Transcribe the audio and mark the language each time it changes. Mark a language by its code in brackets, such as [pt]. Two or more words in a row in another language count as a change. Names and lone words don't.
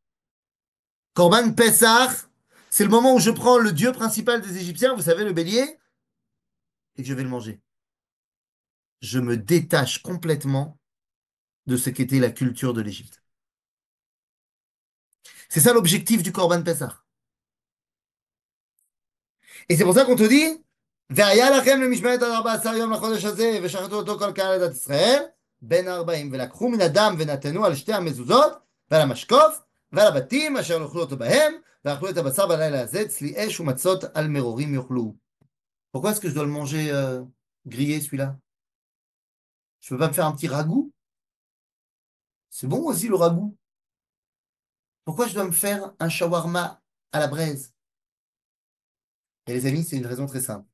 [he] קרבן פסח, [fr] c'est le moment où je prends le dieu principal des Égyptiens, vous savez, le bélier, et que je vais le manger. Je me détache complètement de ce qu'était la culture de l'Égypte. C'est ça l'objectif du [he] קרבן פסח. [fr] Et c'est pour ça qu'on te dit, [he] והיה לכם למשמרת עד 14 יום לחודש הזה, ושחטו אותו כל קהל עדת ישראל, בן 40, ולקחו מן הדם ונתנו על שתי המזוזות, ועל המשקוף, ועל הבתים אשר אוכלו אותו בהם, ואכלו את הבשר בלילה הזה, צלי אש ומצות על מרורים יאכלו. [fr] Pourquoi est-ce que je dois le manger grillé celui-là? Je peux pas me faire un petit ragoût? C'est bon aussi le ragoût. Pourquoi je dois me faire un shawarma à la braise? Et les amis, c'est une raison très simple.